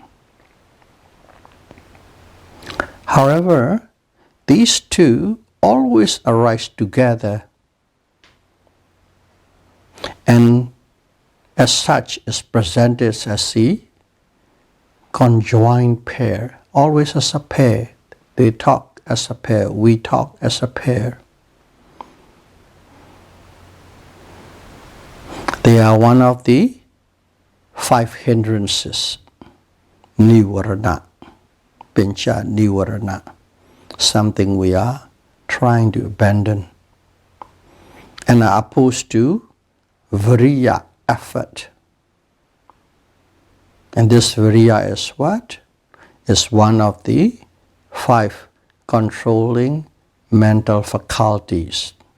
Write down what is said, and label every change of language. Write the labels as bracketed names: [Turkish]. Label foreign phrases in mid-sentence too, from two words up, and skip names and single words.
[English] However, these two always arise together, and as such is presented as the conjoined pair, always as a pair. They talk as a pair, we talk as a pair. They are one of the 5 hindrances, [Pali] nivarana, pincha nivarana, [English] something we are trying to abandon, and are opposed to viriya, effort. And this viriya is what? Is one of the 5 controlling mental faculties.